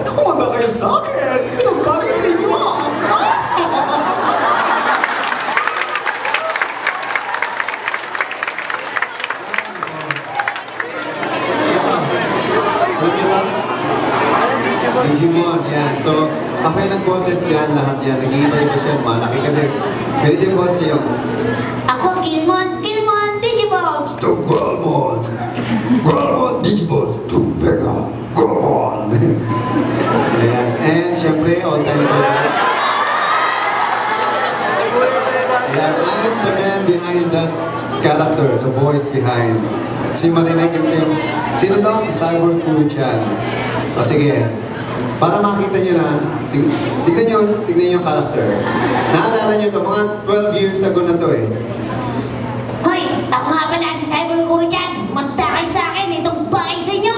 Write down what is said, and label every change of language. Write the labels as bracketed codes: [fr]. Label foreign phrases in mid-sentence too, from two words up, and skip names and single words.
[tl] Kumanda kayo sa akin. Itong bagay sa inyo ha. Digimon, yan. So, ako yung nag-boses yan, lahat yan. Nag-iiba-iba siya, malaki kasi ganito yung boses niya. Ako, [en] Gilmon, Digibobs! To Gralmon! Gralmon, Digibobs! To Mega Gralmon! [tl] Ayan. And, syempre, [en] all-time favorite. Ayan, I am the man behind that character, the voice behind. [tl] Si marinig yung sino daw? Si Cyborg Kuro-chan. O sige, para makita nyo na, tignan nyo yung character. Naalala nyo to, mga 12 years ago na to eh. Hoy! Ako nga pala si Cyborg Kuro-chan! Magtakay sa akin itong bagay sa inyo!